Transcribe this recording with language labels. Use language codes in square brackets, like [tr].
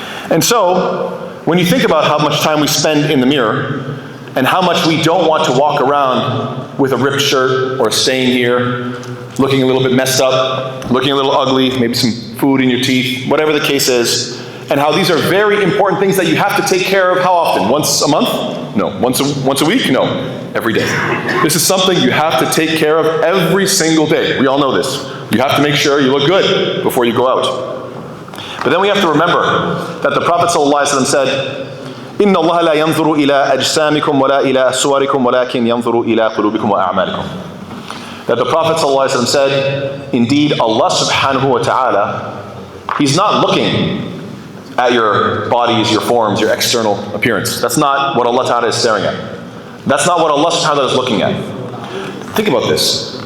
[en] And so, when you think about how much time we spend in the mirror, and how much we don't want to walk around with a ripped shirt or a stain here, looking a little bit messed up, looking a little ugly, maybe some food in your teeth, whatever the case is, and how these are very important things that you have to take care of how often? Once a month? No. Once a week? No. Every day. This is something you have to take care of every single day. We all know this. You have to make sure you look good before you go out. But then we have to remember that the Prophet ﷺ said, [ar] إن الله لا ينظر إلى أجسامكم ولا إلى صوركم ولكن ينظر إلى قلوبكم وأعمالكم. [en] That the Prophet ﷺ said, indeed Allah subhanahu wa ta'ala, He's not looking at your bodies, your forms, your external appearance. That's not what Allah ta'ala is staring at. That's not what Allah subhanahu wa ta'ala is looking at. Think about this.